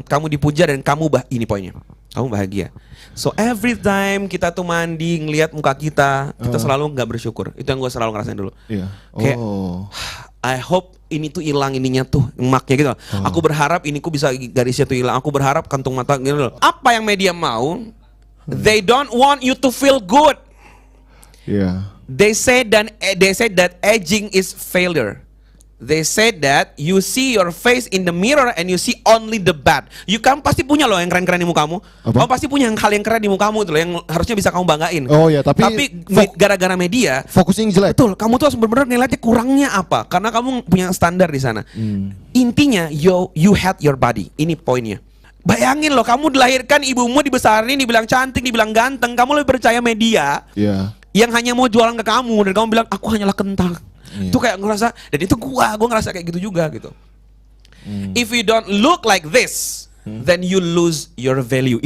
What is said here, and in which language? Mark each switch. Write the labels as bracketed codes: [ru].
[id] Kamu dipuja dan kamu ini poinnya. Kamu bahagia. [en] So every time [id] kita tuh mandi ngelihat muka kita selalu nggak bersyukur. Itu yang gue selalu ngerasain dulu. Kayak [en] I hope [id] ini tuh hilang ininya tuh emaknya gitu. Aku berharap ini ku bisa garisnya tuh hilang. Aku berharap kantung mata gitu loh. Apa yang media mau? [en] They don't want you to feel good. They say that aging is failure. They said that you see your face in the mirror and you see only the bad. [id] Kamu pasti punya loh yang keren-keren di mukamu. Kamu pasti punya hal yang keren di mukamu tuh loh, yang harusnya bisa kamu banggain. Tapi gara-gara media fokusnya yang jelek. Betul, kamu tuh harus benar-benar ngeliatnya kurangnya apa, karena kamu punya standar di sana. Intinya [en] you had your body. [id] Ini poinnya. Bayangin loh, kamu dilahirkan, ibumu dibesarin, dibilang cantik, dibilang ganteng, kamu lebih percaya media yang hanya mau jualan ke kamu, dan kamu bilang aku hanyalah kentang. Itu kayak ngerasa, dan itu gua ngerasa kayak gitu juga gitu. [en] If you don't look like this, then you lose your value.